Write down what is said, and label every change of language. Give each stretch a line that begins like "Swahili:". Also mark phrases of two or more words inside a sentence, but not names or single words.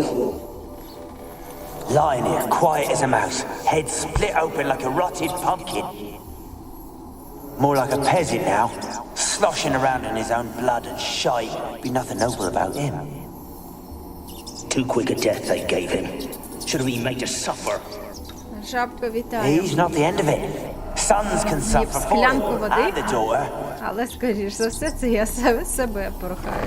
English: Lying here, quiet as a mouse, head split open like a rotted pumpkin. More like a peasant now, sloshing around in his own blood and shite. Be nothing noble about him. Too quick a death they gave him. Should have been made to suffer.
Ukrainian: Жабка, вітаю.
English: He's not the end of it. Sons can suffer for
Ukrainian: склянку
English: it,
Ukrainian: води.
English: and the daughter.
Ukrainian: Але, скоріш за все, це я себе порухаю.